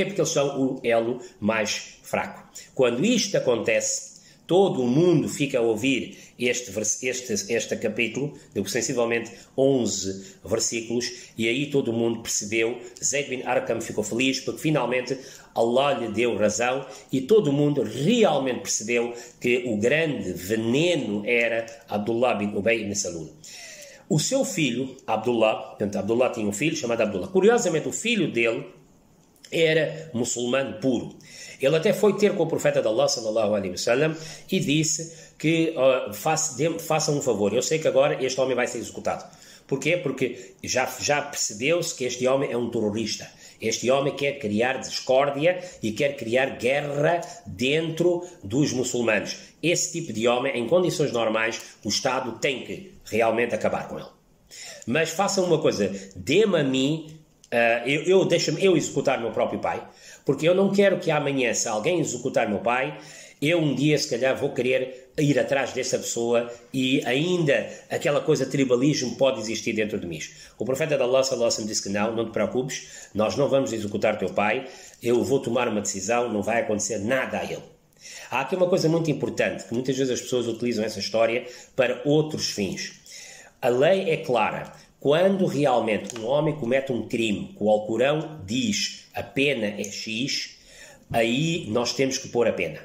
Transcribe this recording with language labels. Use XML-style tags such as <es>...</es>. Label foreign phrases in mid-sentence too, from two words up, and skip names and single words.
<pt>Porque eles são o elo mais fraco. Quando isto acontece, todo o mundo fica a ouvir este capítulo, de sensivelmente 11 versículos, e aí todo o mundo percebeu, Zayd bin Arqam ficou feliz, porque finalmente Allah lhe deu razão, e todo o mundo realmente percebeu que o grande veneno era Abdullah bin Ubay ibn Salul. O seu filho, Abdullah tinha um filho chamado Abdullah. Curiosamente, o filho dele era muçulmano puro. Ele até foi ter com o profeta de Allah,</pt> <ar>sallallahu alaihi wasallam,</ar> <pt>e disse que faça um favor. Eu sei que agora este homem vai ser executado. Porquê? Porque já percebeu-se que este homem é um terrorista. Este homem quer criar discórdia e quer criar guerra dentro dos muçulmanos. Esse tipo de homem, em condições normais, o Estado tem que realmente acabar com ele. Mas façam uma coisa, dê-me a mim, deixa-me eu executar meu próprio pai, porque eu não quero que amanhã, se alguém executar meu pai, eu um dia se calhar vou querer ir atrás dessa pessoa e ainda aquela coisa de tribalismo pode existir dentro de mim. O profeta de Allah</pt> <ar>sallallahu alaihi wasallam</ar> <pt>disse que não te preocupes, nós não vamos executar teu pai, eu vou tomar uma decisão, não vai acontecer nada a ele. Há aqui uma coisa muito importante, que muitas vezes as pessoas utilizam essa história para outros fins. A lei é clara. Quando realmente um homem comete um crime, que o Alcorão diz a pena é X, aí nós temos que pôr a pena.</pt>